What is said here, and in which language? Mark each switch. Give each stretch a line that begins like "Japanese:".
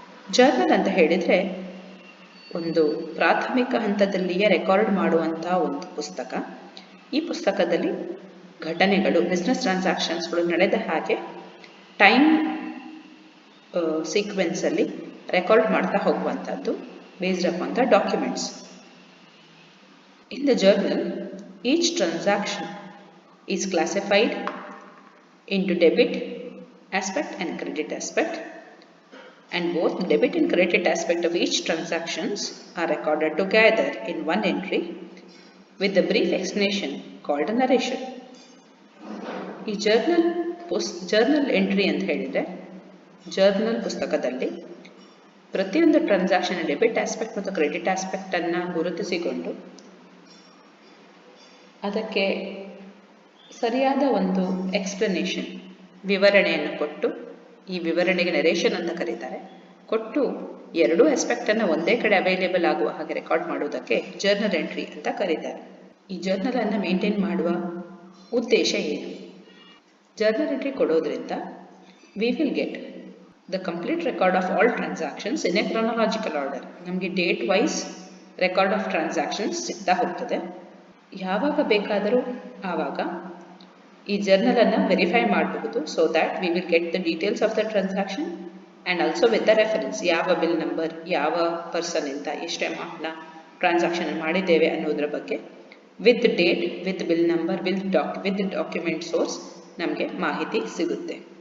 Kannada: Journal ಅಂತ ಹೇಳಿದ್ರೆ ಒಂದು ಪ್ರಾಥಮಿಕ ಹಂತದಲ್ಲಿಯೇ ರೆಕಾರ್ಡ್ ಮಾಡುವಂತಹ ಒಂದು ಪುಸ್ತಕ. ಈ ಪುಸ್ತಕದಲ್ಲಿ ಘಟನೆಗಳು, ಬಿಸ್ನೆಸ್ ಟ್ರಾನ್ಸಾಕ್ಷನ್ಸ್ಗಳು ನಡೆದ ಹಾಗೆ ಟೈಮ್ ಸೀಕ್ವೆನ್ಸಲ್ಲಿ ರೆಕಾರ್ಡ್ ಮಾಡ್ತಾ ಹೋಗುವಂಥದ್ದು
English: Based upon the documents. In the journal each transaction is classified into debit aspect and credit aspect, and both the debit and credit aspect of each transactions are recorded together in one entry with the brief explanation called a narration.
Kannada: ಈ journal entry ಅಂತ ಹೇಳಿದರೆ journal ಪುಸ್ತಕದಲ್ಲಿ ಪ್ರತಿಯೊಂದು transaction debit aspect ಮತ್ತು credit ಆಸ್ಪೆಕ್ಟನ್ನು ಗುರುತಿಸಿಕೊಂಡು ಅದಕ್ಕೆ ಸರಿಯಾದ ಒಂದು explanation, ವಿವರಣೆಯನ್ನು ಕೊಟ್ಟು, ಈ ವಿವರಣೆಗೆ ನರೇಷನ್ ಅಂತ ಕರೀತಾರೆ, ಕೊಟ್ಟು ಎರಡೂ ಆಸ್ಪೆಕ್ಟನ್ನು ಒಂದೇ ಕಡೆ ಅವೈಲೇಬಲ್ ಆಗುವ ಹಾಗೆ ರೆಕಾರ್ಡ್ ಮಾಡುವುದಕ್ಕೆ ಜರ್ನಲ್ ಎಂಟ್ರಿ ಅಂತ ಕರೀತಾರೆ. ಈ ಜರ್ನಲನ್ನು ಮೇಂಟೈನ್ ಮಾಡುವ ಉದ್ದೇಶ ಏನು? ಜರ್ನಲ್ ಎಂಟ್ರಿ ಕೊಡೋದ್ರಿಂದ
English: We will get the complete record of all transactions in a chronological order.
Kannada: ನಮಗೆ date wise record of transactions ಸಿಗ್ತಾ ಹೋಗ್ತದೆ. ಯಾವಾಗ ಬೇಕಾದರೂ ಆವಾಗ ಈ ಜರ್ನಲನ್ನು ವೆರಿಫೈ ಮಾಡಬಹುದು.
English: so that we will get the details of the transaction and also with the reference,
Kannada: ಯಾವ bill number, ಯಾವ ಪರ್ಸನ್ ಇಂದ ಎಷ್ಟು ಅಮೌಂಟ್ನ ಟ್ರಾನ್ಸಾಕ್ಷನ್ ಮಾಡಿದ್ದೇವೆ ಅನ್ನೋದ್ರ ಬಗ್ಗೆ
English: with date, with bill number, with document source
Kannada: ನಮಗೆ ಮಾಹಿತಿ ಸಿಗುತ್ತೆ.